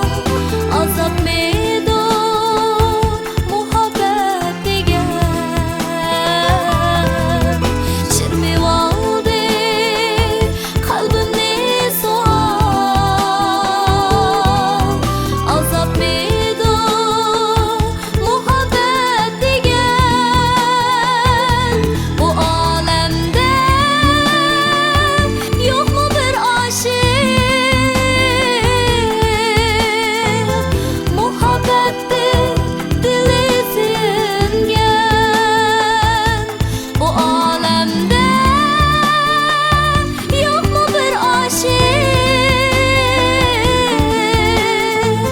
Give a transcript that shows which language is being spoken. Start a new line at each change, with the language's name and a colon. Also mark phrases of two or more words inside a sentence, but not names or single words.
Uzbek: Azab medon muhabbat degan. Çirmib oldi qalbimni sual. Azab medon muhabbat degan.
Turkish: Bu alemde yok mu bir aşık? Muhabbetin dili singen. Bu alemde yok mu bir aşık?